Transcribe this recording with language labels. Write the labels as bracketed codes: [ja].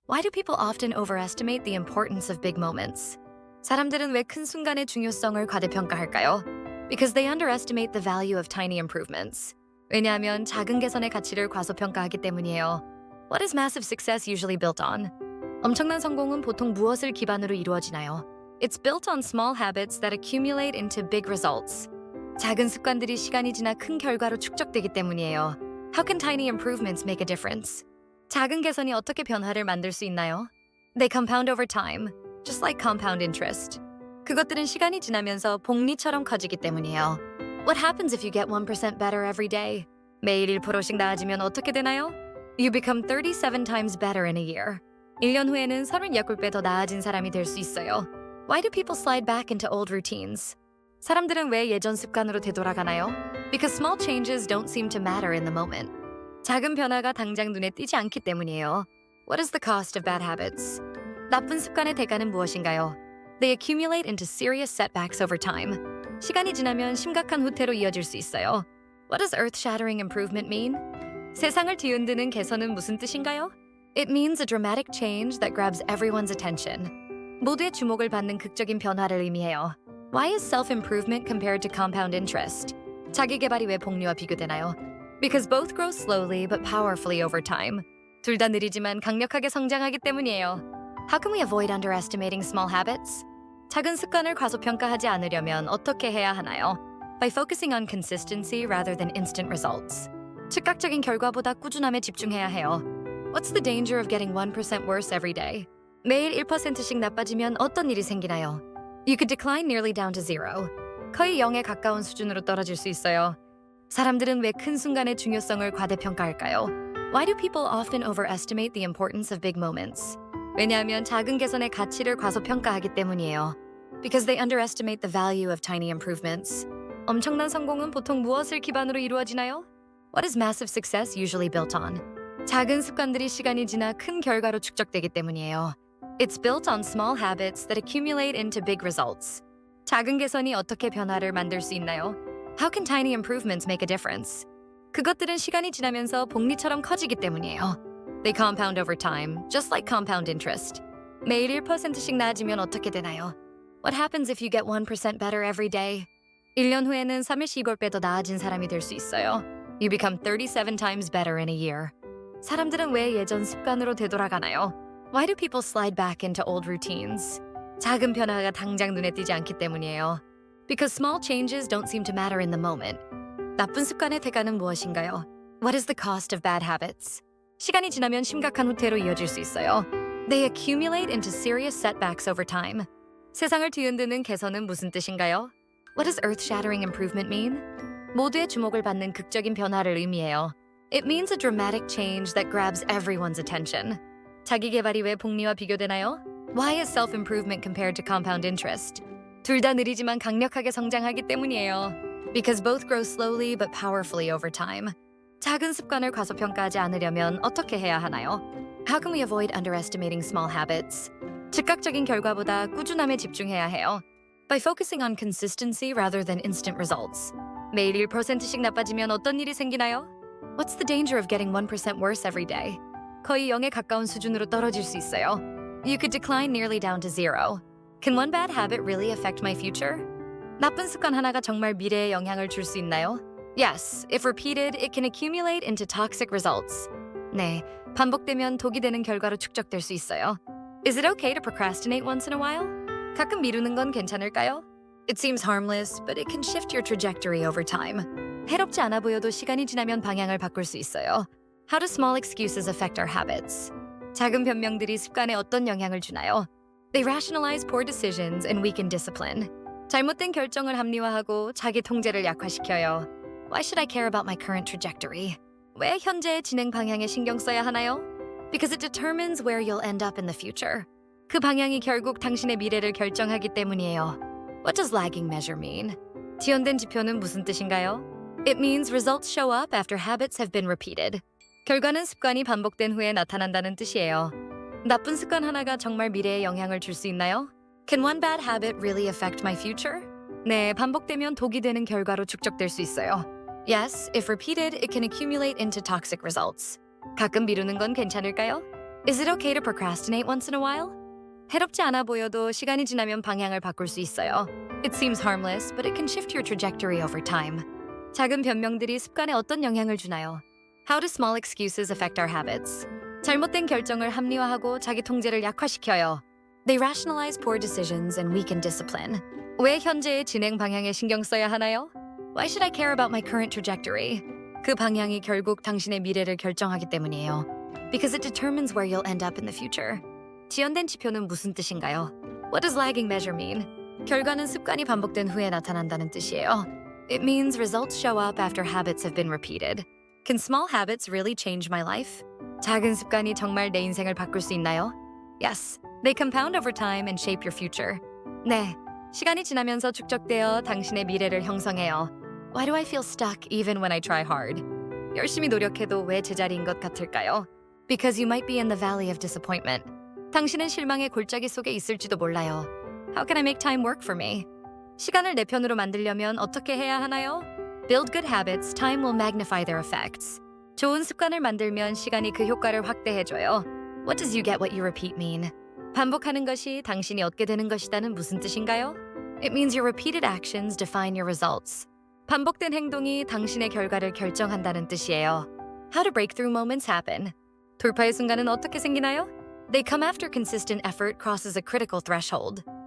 [en] Why do people often overestimate the importance of big moments? [ko] 사람들은 왜 큰 순간의 중요성을 과대평가할까요? [en] Because they underestimate the value of tiny improvements. [ko] 왜냐하면 작은 개선의 가치를 과소평가하기 때문이에요. [en] What is massive success usually built on? [ko] 엄청난 성공은 보통 무엇을 기반으로 이루어지나요? [en] It's built on small habits that accumulate into big results. [ko] 작은 습관들이 시간이 지나 큰 결과로 축적되기 때문이에요. [en] How can tiny improvements make a difference? [ko] 작은 개선이 어떻게 변화를 만들 수 있나요? [en] They compound over time, just like compound interest. [ko] 그것들은 시간이 지나면서 복리처럼 커지기 때문이에요. [en] What happens if you get 1% better every day? [ko] 매일 1%씩 나아지면 어떻게 되나요? [en] You become 37 times better in a year. [ko] 1년 후에는 38배 더 나아진 사람이 될 수 있어요. [en] Why do people slide back into old routines? [ko] 사람들은 왜 예전 습관으로 되돌아가나요? [en] Because small changes don't seem to matter in the moment. [ko] 작은 변화가 당장 눈에 띄지 않기 때문이에요. [en] What is the cost of bad habits? [ko] 나쁜 습관의 대가는 무엇인가요? [en] They accumulate into serious setbacks over time. [ko] 시간이 지나면 심각한 후퇴로 이어질 수 있어요. [en] What does earth-shattering improvement mean? [ko] 세상을 뒤흔드는 개선은 무슨 뜻인가요? [en] It means a dramatic change that grabs everyone's attention. [ko] 모두의 주목을 받는 극적인 변화를 의미해요. [en] Why is self-improvement compared to compound interest? [ko] 자기 개발이 왜 복리와 비교되나요? [en] Because both grow slowly but powerfully over time. [ko] 둘 다 느리지만 강력하게 성장하기 때문이에요. [en] How can we avoid underestimating small habits? [ko] 작은 습관을 과소평가하지 않으려면 어떻게 해야 하나요? [en] By focusing on consistency rather than instant results. [ko] 즉각적인 결과보다 꾸준함에 집중해야 해요. [en] What's the danger of getting 1% worse every day? [ko] 매일 1%씩 나빠지면 어떤 일이 생기나요? [en] You could decline nearly down to zero. [ko] 거의 0에 가까운 수준으로 떨어질 수 있어요. 사람들은 왜 큰 순간의 중요성을 과대평가할까요? [en] Why do people often overestimate the importance of big moments? [ko] 왜냐하면 작은 개선의 가치를 과소평가하기 때문이에요. [en] Because they underestimate the value of tiny improvements. [ko] 엄청난 성공은 보통 무엇을 기반으로 이루어지나요? [en] What is massive success usually built on? [ko] 작은 습관들이 시간이 지나 큰 결과로 축적되기 때문이에요. [en] It's built on small habits that accumulate into big results. [ko] 작은 개선이 어떻게 변화를 만들 수 있나요? [en] How can tiny improvements make a difference? [ko] 그것들은 시간이 지나면서 복리처럼 커지기 때문이에요. [en] They compound over time, just like compound interest. [ko] 매일 1%씩 나아지면 어떻게 되나요? [en] What happens if you get 1% better every day? [ko] 1년 후에는 37배 더 나아진 사람이 될 수 있어요. [en] You become 37 times better in a year. [ko] 사람들은 왜 예전 습관으로 되돌아가나요? [en] Why do people slide back into old routines? [ko] 작은 변화가 당장 눈에 띄지 않기 때문이에요. [en] Because small changes don't seem to matter in the moment. [ko] 나쁜 습관의 대가는 무엇인가요? [en] What is the cost of bad habits? [ko] 시간이 지나면 심각한 후퇴로 이어질 수 있어요. [en] They accumulate into serious setbacks over time. [ko] 세상을 뒤흔드는 개선은 무슨 뜻인가요? [en] What does earth-shattering improvement mean? [ko] 모두의 주목을 받는 극적인 변화를 의미해요. [en] It means a dramatic change that grabs everyone's attention. [ko] 자기 개발이 왜 복리와 비교되나요? [en] Why is self-improvement compared to compound interest? [ko] 둘 다 느리지만 강력하게 성장하기 때문이에요. [en] Because both grow slowly but powerfully over time. [ko] 작은 습관을 과소평가하지 않으려면 어떻게 해야 하나요? [en] How can we avoid underestimating small habits? [ko] 즉각적인 결과보다 꾸준함에 집중해야 해요. [en] By focusing on consistency rather than instant results. [ko] 매일 1%씩 나빠지면 어떤 일이 생기나요? [en] What's the danger of getting 1% worse every day? [ko] 거의 0에 가까운 수준으로 떨어질 수 있어요. [en] You could decline nearly down to zero. Can one bad habit really affect my future? [ko] 나쁜 습관 하나가 정말 미래에 영향을 줄 수 있나요? [en] Yes, if repeated, it can accumulate into toxic results. [ko] 네, 반복되면 독이 되는 결과로 축적될 수 있어요. [en] Is it okay to procrastinate once in a while? [ko] 가끔 미루는 건 괜찮을까요? [en] It seems harmless, but it can shift your trajectory over time. [ko] 해롭지 않아 보여도 시간이 지나면 방향을 바꿀 수 있어요. [en] How do small excuses affect our habits? [ko] 작은 변명들이 습관에 어떤 영향을 주나요? [en] They rationalize poor decisions and weaken discipline. [ko] 잘못된 결정을 합리화하고 자기 통제를 약화시켜요. [en] Why should I care about my current trajectory? [ko] 왜 현재의 진행 방향에 신경 써야 하나요? [en] Because it determines where you'll end up in the future. [ko] 그 방향이 결국 당신의 미래를 결정하기 때문이에요. [en] What does lagging measure mean? [ko] 지연된 지표는 무슨 뜻인가요? [en] It means results show up after habits have been repeated. [ko] 결과는 습관이 반복된 후에 나타난다는 뜻이에요. 나쁜 습관 하나가 정말 미래에 영향을 줄 수 있나요? [en] Can one bad habit really affect my future? [ko] 네, 반복되면 독이 되는 결과로 축적될 수 있어요. [en] Yes, if repeated, it can accumulate into toxic results. [ko] 가끔 미루는 건 괜찮을까요? [en] Is it okay to procrastinate once in a while? [ko] 해롭지 않아 보여도 시간이 지나면 방향을 바꿀 수 있어요. [en] It seems harmless, but it can shift your trajectory over time. [ko] 작은 변명들이 습관에 어떤 영향을 주나요? [en] How do small excuses affect our habits? [ko] 잘못된 결정을 합리화하고 자기 통제를 약화시켜요. [en] They rationalize poor decisions and weaken discipline. [ko] 왜 현재의 진행 방향에 신경 써야 하나요? [en] Why should I care about my current trajectory? [ko] 그 방향이 결국 당신의 미래를 결정하기 때문이에요. [en] Because it determines where you'll end up in the future. [ko] 지연된 지표는 무슨 뜻인가요? [en] What does lagging measure mean? [ko] 결과는 습관이 반복된 후에 나타난다는 뜻이에요. [en] It means results show up after habits have been repeated. Can small habits really change my life? [ko] 작은 습관이 정말 내 인생을 바꿀 수 있나요? [en] Yes, they compound over time and shape your future. [ko] 네, 시간이 지나면서 축적되어 당신의 미래를 형성해요. [en] Why do I feel stuck even when I try hard? [ko] 열심히 노력해도 왜 제자리인 것 같을까요? [en] Because you might be in the valley of disappointment. [ko] 당신은 실망의 골짜기 속에 있을지도 몰라요. [en] How can I make time work for me? [ko] 시간을 내 편으로 만들려면 어떻게 해야 하나요? [en] Build good habits, time will magnify their effects. [ko] 좋은 습관을 만들면 시간이 그 효과를 확대해줘요. [en] What does you get what you repeat mean? [ko] 반복하는 것이 당신이 얻게 되는 것이다는 무슨 뜻인가요? [en] It means your repeated actions define your results. [ko] 반복된 행동이 당신의 결과를 결정한다는 뜻이에요. [en] How do breakthrough moments happen? [ko] 돌파의 순간은 어떻게 생기나요? [en] They come after consistent effort crosses a critical threshold.